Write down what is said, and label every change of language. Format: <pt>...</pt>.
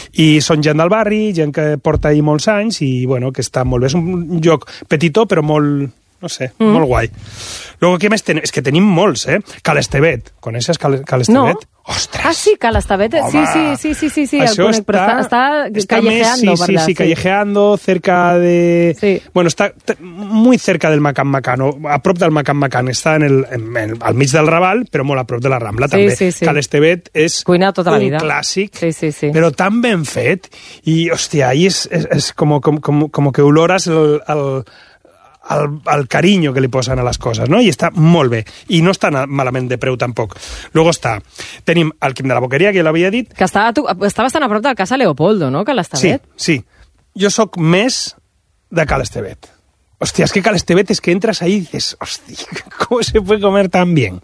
<ca>I són gent del barri, gent que porta ahí molts anys, i bueno, que està molt bé. És un lloc petitó, però molt... no sé, molt guai.</ca> <es>Luego, ¿qué más tenemos? Es que tenemos molts, ¿eh? Cal Estevet. ¿Coneces Cal Estevet? No. ¡Ostras! Ah, sí, Cal Estevet.</es> <ca>Sí, el conec, però està</ca> <es>callejeando. Sí, callejeando, cerca de... Sí. Bueno, está muy cerca del Macan Macan,</es> <ca>o a prop del Macan Macan. Está en el, al mig del Raval, però molt a prop de la Rambla, sí, també. Sí, sí. Cal Estevet és cuina tota la un vida. Clàssic, sí. Però tan ben fet. I, hòstia, ahí és com que</ca> <es>olores el cariño</es> <ca>que li posen a les coses, no? I està molt bé. I no està malament de preu, tampoc. Luego està... Tenim el Quim de la Boqueria, que ja l'havia dit... Que està bastant a prop del Casa Leopoldo, no? Cal Estevet. Sí. Jo sóc més de Cal Estevet. Hòstia, és que Cal Estevet és que entres ahí i dices... Hòstia, com</ca> <es>se puede comer tan bien?</es>